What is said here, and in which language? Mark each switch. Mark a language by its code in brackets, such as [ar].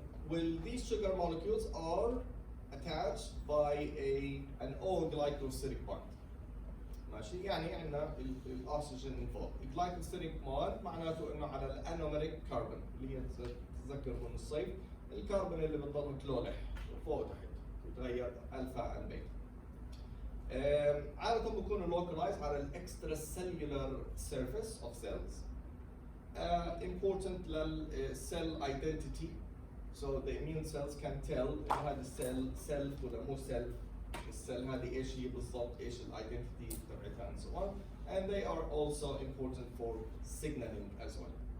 [en] Well, these sugar molecules are attached by an O-glycosidic bond. [ar] ماشي، يعني عندنا الاكسجين انفولد. الجلايكوسيديك بوند معناته انه على الانوميريك كربون اللي هي تتذكر من الصيف الكربون اللي بتضل تلولح فوق تحت يتغير الفا عن بيتا. عادة بكونوا localized على الاكسترا سيلولار [en] surface of cells. Important للcell identity. So the immune cells can tell [ar] إنه هذا السيل [en] self [ar] ولا مو [en] self. [ar] السيل هذه ايش هي بالضبط، ايش الايدنتيتي تبعتها [en] and so on. And they are also important for signaling as well.